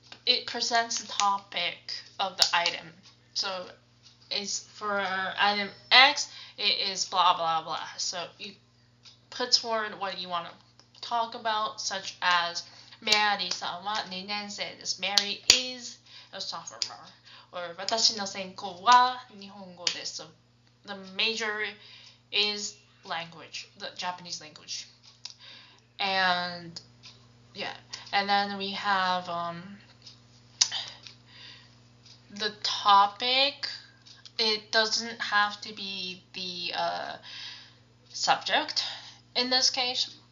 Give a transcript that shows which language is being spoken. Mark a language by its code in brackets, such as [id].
[en] it presents the topic of the item. So it's for item X, it is blah blah blah. So you put forward what you want to talk about, such as [ja] Mary-san wa 2年生です. [en] Mary is a sophomore. [ja] Or 私の専攻は日本語です. [en] So the major is language, the Japanese language. And yeah, and then we have the topic. It doesn't have to be the subject in this case.